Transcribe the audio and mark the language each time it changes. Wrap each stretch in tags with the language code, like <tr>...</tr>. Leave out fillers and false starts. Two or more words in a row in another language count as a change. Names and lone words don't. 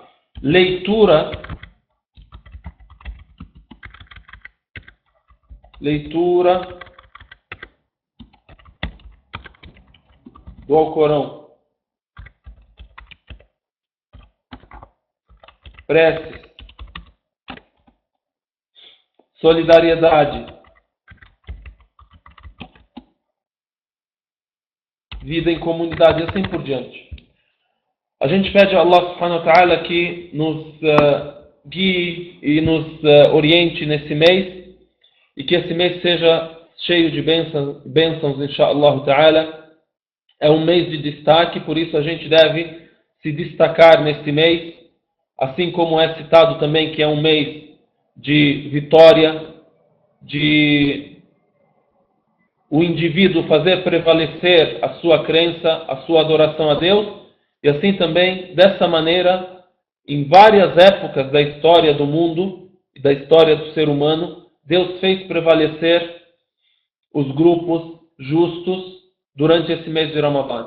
<pt>Leitura leitura do Alcorão, preces, solidariedade, vida em comunidade e assim por diante. A gente pede a Allah</pt> <ar>سبحانه وتعالى</ar> <pt>que nos guie e nos oriente nesse mês e que esse mês seja cheio de bênçãos,</pt> <ar>إن شاء الله تعالى.</ar> <pt>É um mês de destaque, por isso a gente deve se destacar nesse mês, assim como é citado também que é um mês de vitória, de o indivíduo fazer prevalecer a sua crença, a sua adoração a Deus, e assim também, dessa maneira, em várias épocas da história do mundo e da história do ser humano, Deus fez prevalecer os grupos justos durante esse mês de Ramadã.</pt>